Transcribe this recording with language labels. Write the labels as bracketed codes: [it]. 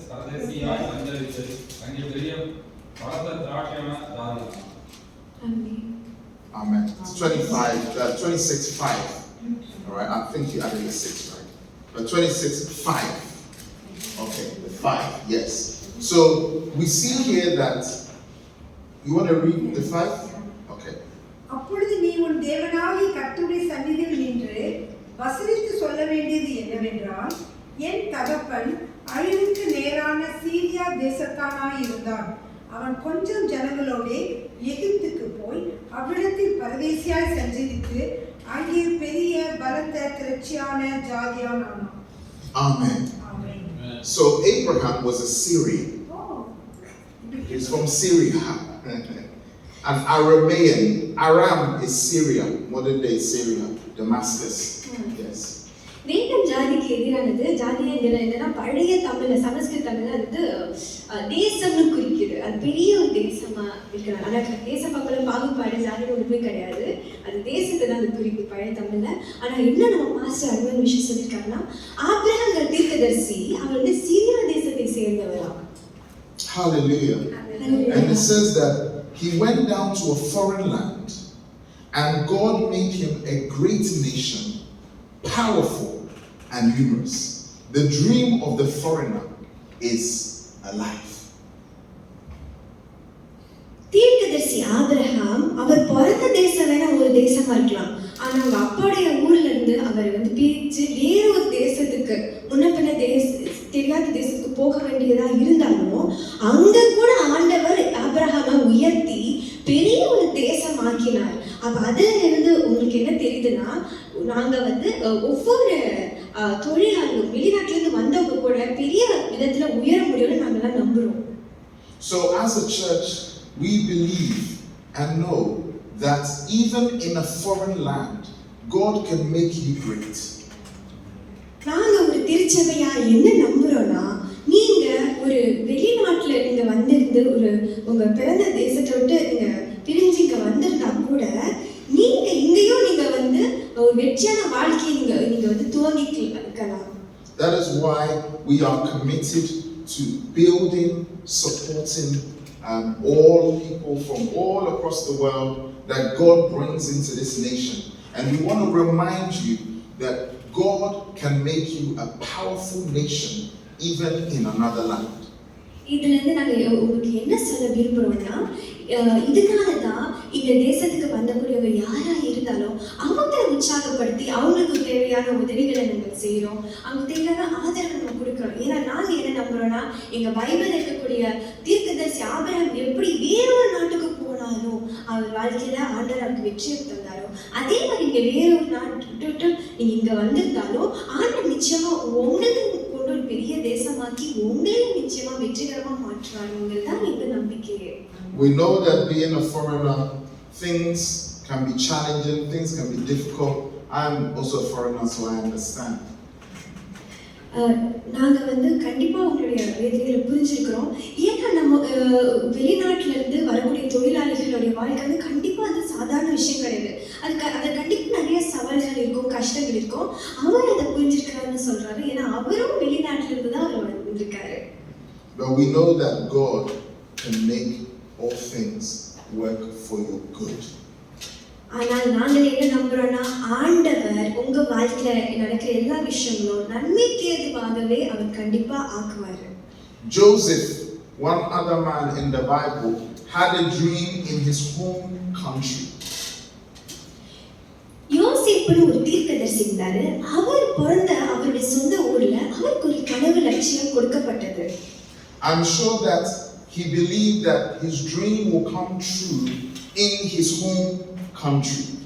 [ta] பரதேசியாய் சஞ்சரித்து அங்கே பெரிய பலத்த திராட்சையான தானியம். [en] Amen. It's 26:5. All right, I think you added the 6, right? But 26:5. Okay, the 5, yes. So we see here that, you want to read the 5? Okay. [ta] அப்பொழுது நீ உன் தேவனாகிய கர்த்தருடைய சந்நிதியில் நின்று வசனித்து சொல்ல வேண்டியது என்னவென்றால், என் தகப்பன் அழிவுக்கு நேரான சீரியா தேசத்தானாய் இருந்தான். அவன் கொஞ்சம் ஜனங்களோடே எகிப்துக்கு போய் அவ்விடத்தில் பரதேசியாய் சஞ்சரித்து அங்கே பெரிய பலத்த திரட்சியான ஜாதியானான். [en] Amen. [ta] Amen. [en] So Abraham was a Syrian. He's from Syria. An Aramean. Aram is Syria, modern day Syria, Damascus. Yes. [ta] வேதம் ஜாதிக்கு எதிரானது. ஜாதிங்கிற என்னன்னா, பழைய தமிழ்ல சமஸ்கிருத தமிழ்ல அது தேசம்னு குறிக்குது. அது பெரிய ஒரு தேசமா இருக்கிறாங்க. ஆனா தேச பக்கம் பாகுபாடு ஜாதியோட ஒன்றுமே கிடையாது. அது தேசத்தை தான் அது குறிக்குது பழைய தமிழ்ல. ஆனா என்ன நம்ம மாஸ்டர் அருமையான விஷயம் சொல்லியிருக்காங்கன்னா, ஆபிரகாம்ங்கிற தீர்க்கதரிசி அவர் வந்து சீரியா தேசத்தை சேர்ந்தவரா. [en] Hallelujah. And it says that he went down to a foreign land and God made him a great nation, powerful and numerous. The dream of the foreigner is alive. [ta] தீர்க்கதரிசி ஆபிரகாம் அவர் பிறந்த தேசம் வேணா ஒரு தேசமா இருக்கலாம். ஆனா அவங்க அப்பாவுடைய ஊர்ல இருந்து அவர் வந்து பிரிச்சு வேற ஒரு தேசத்துக்கு முன்ன பின்ன தெரியாத தேசத்துக்கு போக வேண்டியதா இருந்தாலும் அங்க கூட ஆண்டவர் ஆபிரகாமை உயர்த்தி பெரிய ஒரு தேசம் ஆக்கினார். அப்ப அதுல இருந்து உங்களுக்கு என்ன தெரியுதுன்னா, நாங்க வந்து ஒவ்வொரு தொழிலாளர்களும் வெளிநாட்டுல இருந்து வந்தவங்க கூட பெரிய விதத்துல உயர முடியும்னு நாங்கெல்லாம் நம்புறோம். [en] So as a church, we believe and know that even in a foreign land, God can make you great. [ta] நாங்க ஒரு திருச்சபையா என்ன நம்புறோம்னா, நீங்க ஒரு வெளிநாட்டுல நீங்க வந்திருந்து ஒரு உங்க பிறந்த தேசத்தை விட்டு நீங்க பிரிஞ்சு இங்க வந்திருந்தா கூட நீங்க இங்கேயும் நீங்க வந்து ஒரு வெற்றியான வாழ்க்கையை நீங்க வந்து துவங்கிக்கலாம். [en] That is why we are committed to building, supporting all people from all across the world that God brings into this nation. And we want to remind you that God can make you a powerful nation even in another land. [ta] இதுல இருந்து நாங்க உங்களுக்கு என்ன சொல்ல விரும்புறோம்னா, இதனாலதான் இந்த தேசத்துக்கு வந்தக்கூடியவங்க யாரா இருந்தாலும் அவங்களை உற்சாகப்படுத்தி அவங்களுக்கு தேவையான உதவிகளை நம்ம செய்யறோம். அவங்க தேவையான ஆதரவை நம்ம கொடுக்கிறோம். ஏன்னா நாங்க என்ன நம்புறோம்னா, எங்க பைபிள் இருக்கக்கூடிய தீர்க்கதரிசி ஆபிரகாம் எப்படி வேறொரு நாட்டுக்கு போனாலும் அவர் வாழ்க்கையில ஆண்டவர் அவருக்கு வெற்றியை தந்தாரோ, அதே மாதிரி இங்க வேறொரு நாட்டு நீங்க இங்க வந்திருந்தாலும் ஆண்டவர் நிச்சயமா உங்களுக்கு கொண்டு ஒரு பெரிய தேசமாக்கி உங்களையும் நிச்சயமா வெற்றிகரமா மாற்றுவாருங்கிறது தான் எங்க நம்பிக்கையே. [en] We know that being a foreigner, things can be challenging, things can be difficult. I'm also a foreigner, so I understand. [ta] நாங்க வந்து கண்டிப்பா உங்களுடைய வேதனைகளை புரிஞ்சிருக்கிறோம். ஏன்னா நம்ம வெளிநாட்டுல இருந்து வரக்கூடிய தொழிலாளிகளுடைய வாழ்க்கை வந்து கண்டிப்பா அது சாதாரண விஷயம் கிடையாது. அதை கண்டிப்பாக நிறைய சவால்கள் இருக்கும், கஷ்டங்கள் இருக்கும். அவர் அதை புரிஞ்சிருக்கிறாருன்னு சொல்றாரு. ஏன்னா அவரும் வெளிநாட்டில இருந்து தான் அவர் வந்திருக்காரு. [en] But we know that God can make all things work for your good. [ta] ஆனால் நாங்கள் என்ன நம்புறோம்னா, ஆண்டவர் உங்க வாழ்க்கையில நடக்கிற எல்லா விஷயங்களும் நன்மைக்கு ஏதுவாகவே அவர் கண்டிப்பா ஆக்குவாரு. [en] Joseph, one other man in the Bible, had a dream in his home country. [ta] யோசேப்புன்னு ஒரு தீர்க்கதரிசி இருந்தாரு. அவர் பிறந்த அவருடைய சொந்த ஊர்ல அவருக்கு ஒரு கனவு லட்சியம் கொடுக்கப்பட்டது. [en] I'm sure that he believed that his dream will come true in his home country.